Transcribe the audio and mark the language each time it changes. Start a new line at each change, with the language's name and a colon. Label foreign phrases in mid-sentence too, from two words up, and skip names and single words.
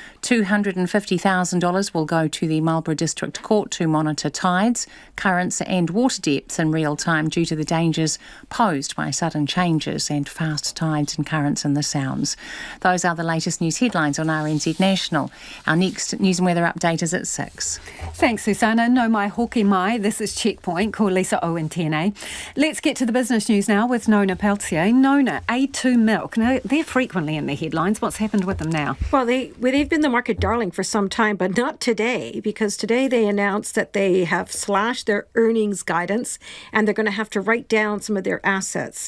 English: $250,000 will go to the Marlborough District Court to monitor tides, currents and water depths in real time due to the dangers posed by sudden changes and fast tides and currents in the Sounds. Those are the latest news headlines on RNZ National. Our next news and weather update is at 6.
Māori: Thanks, Susanna. No mai hoki mai.
English: This is Checkpoint.
Māori: Ko Lisa Owen tēnei.
English: Let's get to the business news now with Nona Peltier. Nona, A2 Milk. Now, they're frequently in the headlines. What's happened with them now? Well, they've been the market darling for some time, but not today, because today they announced that they have slashed their earnings guidance and they're going to have to write down some of their assets.